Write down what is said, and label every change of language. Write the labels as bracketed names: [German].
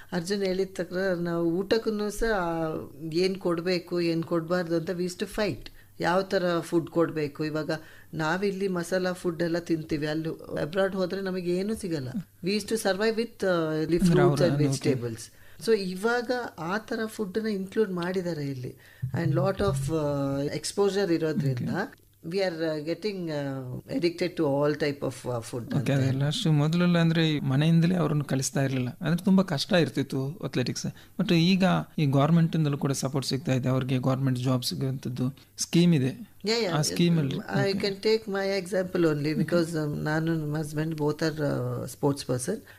[Kannada] ಅರ್ಜುನ್ ಹೇಳಿದ ತಕ್ಕ ನಾವು ಊಟಕ್ಕೂ ಸಹ ಏನು ಕೊಡಬೇಕು ಏನು ಕೊಡಬಾರ್ದು ಅಂತ [English] We use to fight. [Kannada] ಯಾವ ಥರ ಫುಡ್ ಕೊಡಬೇಕು. ಇವಾಗ ನಾವಿಲ್ಲಿ ಮಸಾಲಾ ಫುಡ್ ಎಲ್ಲ ತಿಂತೀವಿ, ಅಲ್ಲಿ ಅಬ್ರಾಡ್ ಹೋದರೆ ನಮಗೆ ಏನೂ ಸಿಗಲ್ಲ. [English] We use to survive with fruits and vegetables. So [Kannada] ಇವಾಗ ಆ ಥರ ಫುಡ್ಡನ್ನ ಇನ್ಕ್ಲೂಡ್ ಮಾಡಿದ್ದಾರೆ ಇಲ್ಲಿ. [English] and lot of exposure [Kannada] ಇರೋದ್ರಿಂದ [English] we are getting addicted to all type of food. [Kannada] ಅಷ್ಟು ಮೊದಲೆಲ್ಲ ಅಂದ್ರೆ ಮನೆಯಿಂದಲೇ ಅವರನ್ನು ಕಲಿಸ್ತಾ ಇರಲಿಲ್ಲ, ಅಂದ್ರೆ ತುಂಬಾ ಕಷ್ಟ ಇರ್ತಿತ್ತು ಅಥ್ಲೆಟಿಕ್ಸ್. ಬಟ್ ಈಗ ಈ ಗೌರ್ಮೆಂಟ್ ಇಂದಲೂ ಕೂಡ ಸಪೋರ್ಟ್ ಸಿಗ್ತಾ ಇದೆ ಅವ್ರಿಗೆ. ಗೌರ್ಮೆಂಟ್ ಜಾಬ್ ಸಿಗುವಂಥದ್ದು ಸ್ಕೀಮ್ ಇದೆ. ಆ ಸ್ಕೀಮ್ ಅಲ್ಲಿ [English] I can take my example only because [Kannada] ನಾನು ನಮ್ಮ [English] Husband both are sports person.